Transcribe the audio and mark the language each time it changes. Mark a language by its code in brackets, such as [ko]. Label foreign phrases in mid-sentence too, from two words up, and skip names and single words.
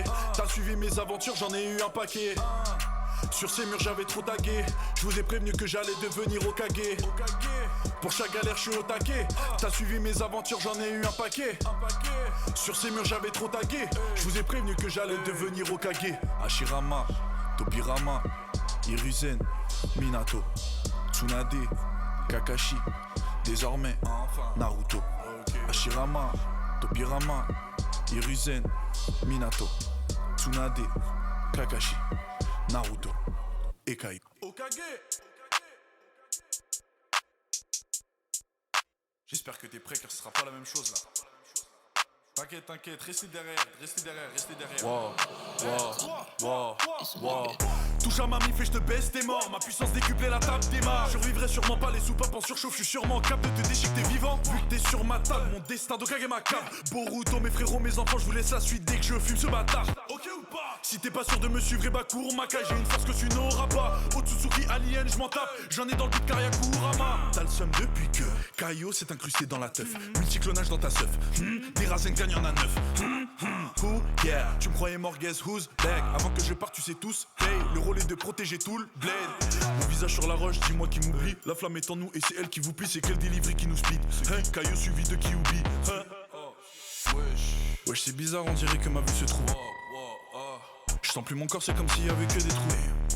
[fr] T'as suivi mes aventures, j'en ai eu un paquet. Sur ces murs j'avais trop tagué. Je vous ai prévenu que j'allais devenir Hokage. Pour chaque galère je suis au taquet. T'as suivi mes aventures, j'en ai eu un paquet. Sur ces murs j'avais trop tagué. Je vous ai prévenu que j'allais devenir Hokage. Hashirama, Tobirama, Hiruzen, Minato, Tsunade, Kakashi, désormais Naruto. Hashirama, Tobirama, Hiruzen, Minato, Tsunade, Kakashi, Naruto et Kai. Hokage. J'espère que t'es prêt car ce sera pas la même chose là. T'inquiète, t'inquiète, restez derrière, restez derrière, restez derrière. Wow. Touche à ma mif et je te baisse, t'es mort. Ma puissance décuplée, la table démarre. Je survivrai sûrement pas, les soupapes en surchauffe. Je suis sûrement capable de te déchiqueter vivant. Vu que t'es sur ma table, mon destin d'Hokage ma carte. Boruto, mes frérots, mes enfants, je vous laisse la suite dès que je fume ce bâtard. Ok ou pas? Si t'es pas sûr de me suivre, et bah cours Makai. J'ai une force que tu n'auras pas. Otsutsuki alien, je m'en tape. J'en ai dans le but car y'a Kurama. T'as le seum depuis que Kaio s'est incrusté dans la teuf. Multiclonage dans ta seuf. Des Rasengan y'en a 9. Who, yeah. Tu me croyais mort, [en] guess who's back. [fr] Avant que je parte, tu sais tous. Hey, le rôle est de protéger tout le bled. Mon visage sur la roche, dis-moi qui m'oublie. La flamme est en nous et c'est elle qui vous plie. C'est quel delivery qui nous speed? Hein, Kaio suivi de Kyuubi. Wesh, c'est bizarre, on dirait que ma vue se trouve. Je sens plus mon corps, c'est comme s'il y avait que des trous.